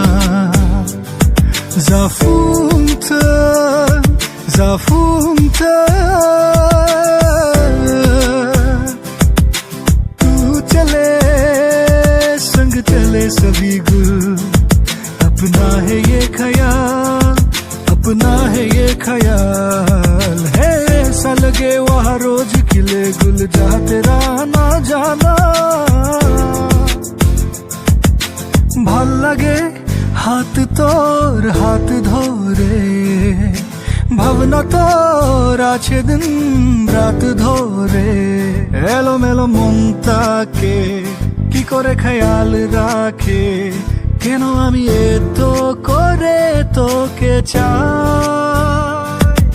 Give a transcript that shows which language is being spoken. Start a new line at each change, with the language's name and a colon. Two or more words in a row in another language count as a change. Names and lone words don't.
Hindi: जाफुंथों तू चले संग चले सभी गुल अपना है ये ख्याल है ऐसा लगे वहाँ रोज खिले गुल जहाँ तेरा ना जाना
Bangla: ভাল লাগে হাত তোর হাত ধরে ভাবনা তোর আছে দিন রাত ধরে এলোমেলো মনটাকে কি করে খেয়াল রাখে কেন আমি এত করে তোকে চাই